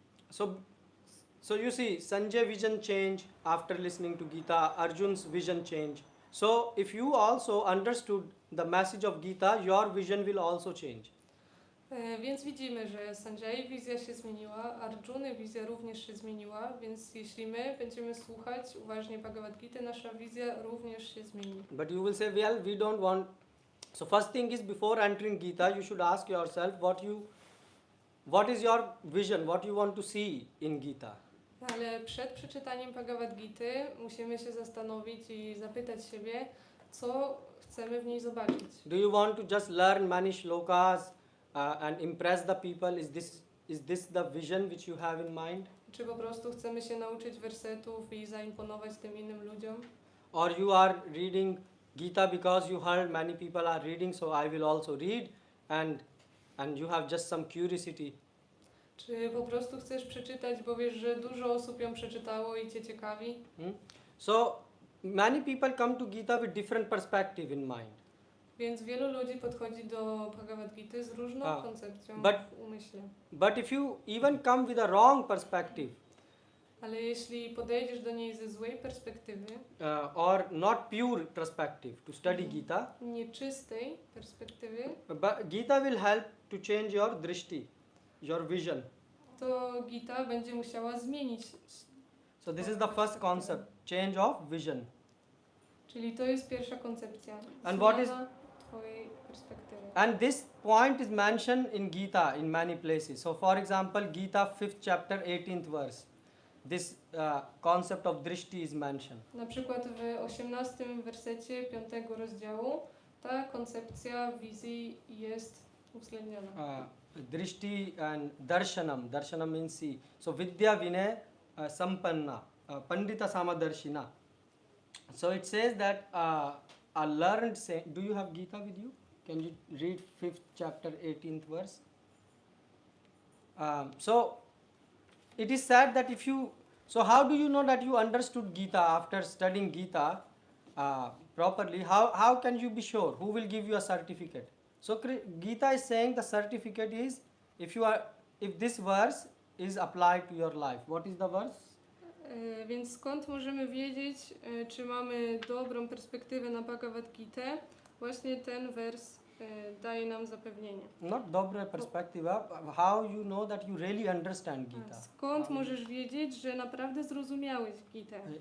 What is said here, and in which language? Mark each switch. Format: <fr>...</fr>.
<en>So you see, Sanjay vision change after listening to Gita, Arjun's vision change. So if you also understood the message of Gita, your vision will also change.</en> <pl>Więc widzimy, że Sanjay wizja się zmieniła, Arjuny wizja również się zmieniła, więc jeśli my będziemy słuchać uważnie Bhagavad Gita, nasza wizja również się zmieni.</pl> <en>But you will say, well, we don't want. So first thing is, before entering Gita, you should ask yourself what is your vision, what you want to see in Gita.</en> <pl>Ale przed przeczytaniem Bhagavad Gity musimy się zastanowić i zapytać siebie, co chcemy w niej zobaczyć.</pl> <en>Do you want to just learn many shlokas and impress the people? Is this the vision which you have in mind?</en> <pl>Czy po prostu chcemy się nauczyć wersetów i zaimponować tym innym ludziom?</pl> <en>Or you are reading Gita because you heard many people are reading, so I will also read, and you have just some curiosity.</en> <pl>Czy po prostu chcesz przeczytać, bo wiesz, że dużo osób ją przeczytało i cię ciekawi?</pl> <en>So many people come to Gita with different perspective in mind.</en> <pl>Więc wielu ludzi podchodzi do Bhagavad Gita z różną koncepcją w umyśle.</pl> <en>But if you even come with a wrong perspective,</en> <pl>Ale jeśli podejdziesz do niej ze złej perspektywy,</pl> <en>or not pure perspective to study Gita,</en> <pl>nieczystej perspektywy,</pl> <en>but Gita will help to change your drishti, your vision.</en> <pl>to Gita będzie musiała zmienić.</pl> <en>So this is the first concept, change of vision.</en> <pl>Czyli to jest pierwsza koncepcja.</pl> <en>And what is-</en> <pl>Zmiana twojej perspektywy.</pl> <en>And this point is mentioned in Gita in many places. So for example, Gita 5th chapter 18th verse. This concept of drishti is mentioned.</en> <pl>Na przykład w 18 wersecie 5 rozdziału ta koncepcja wizji jest uwzględniona.</pl> <en>Drishti and darshanam. Darshanam means see. So</en> <sa>vidya vinay sampanna. Pandita samadarshina.</sa> <en>So it says that a learned saint. Do you have Gita with you? Can you read 5th chapter 18th verse? So it is said that if you, so how do you know that you understood Gita after studying Gita properly? How can you be sure? Who will give you a certificate? So Gita is saying the certificate is if this verse is applied to your life. What is the verse?</en> <pl>Więc skąd możemy wiedzieć, czy mamy dobrą perspektywę na Bhagavad Gitę? Właśnie ten wers daje nam zapewnienie. Not dobra perspektywa.</pl> <en>How you know that you really understand Gita?</en> <pl>Skąd możesz wiedzieć, że naprawdę zrozumiałeś Gitę?</pl>